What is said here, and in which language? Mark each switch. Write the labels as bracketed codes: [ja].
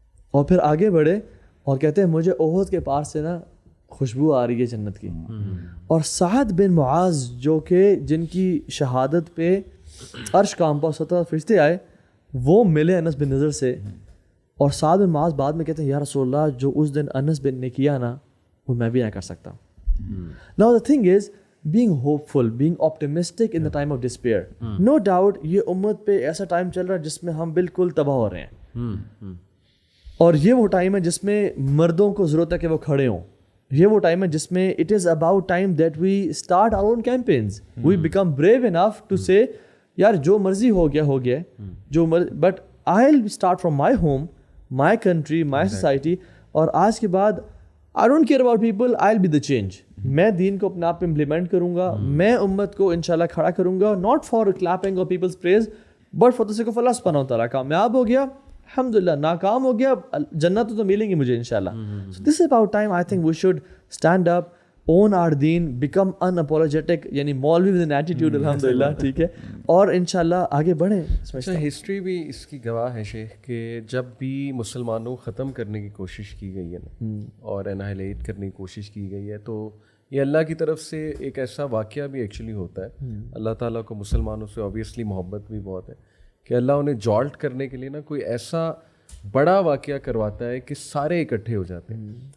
[ur] اور پھر آگے بڑھے اور کہتے ہیں مجھے احد کے پاس سے نا خوشبو آ رہی ہے جنت کی. اور سعد بن معاذ جو کہ جن کی شہادت پہ عرش کانپا, 17 فرشتے آئے, وہ ملے انس بن نضر سے. اور سعد بن معاذ بعد میں کہتے ہیں یا رسول اللہ جو اس دن انس بن نے کیا نا وہ میں بھی نہ کر سکتا. [en] Now the thing is being hopeful, being optimistic in the time of despair. No doubt [ur] یہ امت پہ ایسا ٹائم چل رہا ہے جس میں ہم بالکل تباہ ہو رہے ہیں, اور یہ وہ ٹائم ہے جس میں مردوں کو ضرورت ہے کہ وہ کھڑے ہوں. یہ وہ ٹائم ہے جس میں [en] it is about time that we start our own campaigns, we become brave enough to say [ur] یار جو مرضی ہو گیا جو [en] But I will start from my home, my country, my society. [ur] اور آج کے بعد [en] I don't care about people, I will be the change. [ur] میں دین کو اپنے آپ پہ امپلیمنٹ کروں گا, میں امت کو انشاءاللہ کھڑا کروں گا, [en] not for clapping اور people's praise but for the sake of [ur] اللہ سبحانہ و تعالیٰ. کامیاب ہو گیا الحمدللہ, ناکام ہو گیا جنت تو ملیں گی مجھے انشاءاللہ. [en] So this is about time I think we should stand up, own our deen, become unapologetic, یعنی maulvi with an attitude الحمدللہ, [ur] ٹھیک ہے, اور انشاءاللہ آگے بڑھیں. ہسٹری بھی اس کی گواہ ہے شیخ کہ جب بھی مسلمانوں کو ختم کرنے کی کوشش کی گئی ہے نا اور انہائلیٹ کرنے کی کوشش کی گئی ہے, تو یہ اللہ کی طرف سے ایک ایسا واقعہ بھی ایکچولی ہوتا ہے. اللہ تعالیٰ کو مسلمانوں سے اوبیسلی محبت بھی بہت ہے کہ اللہ انہیں جالٹ کرنے کے لیے نا کوئی ایسا بڑا واقعہ کرواتا ہے کہ سارے اکٹھے ہو جاتے ہیں.